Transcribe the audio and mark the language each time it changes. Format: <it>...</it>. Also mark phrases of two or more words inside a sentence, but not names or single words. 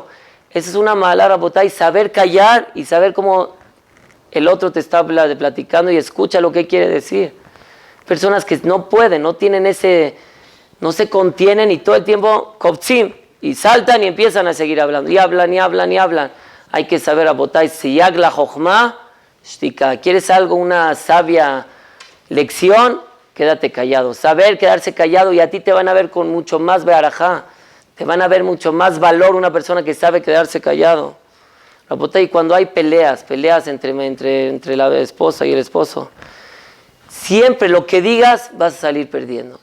<es>Esa es una mala, Rabotai, saber callar y saber cómo el otro te está platicando y escucha lo que quiere decir. Personas que no pueden, no tienen no se contienen y todo el tiempo koptzim y saltan y empiezan a seguir hablando y hablan y hablan y hablan. Hay que saber,</es> <he>רבותי, סייג לחכמה שתיקה.</he> <es>¿Quieres algo, una sabia lección? Quédate callado. Saber quedarse callado y a ti te van a ver con mucho más bearajá. Te van a ver mucho más valor una persona que sabe quedarse callado. Rabotai, cuando hay peleas entre la esposa y el esposo, siempre lo que digas vas a salir perdiendo.</es>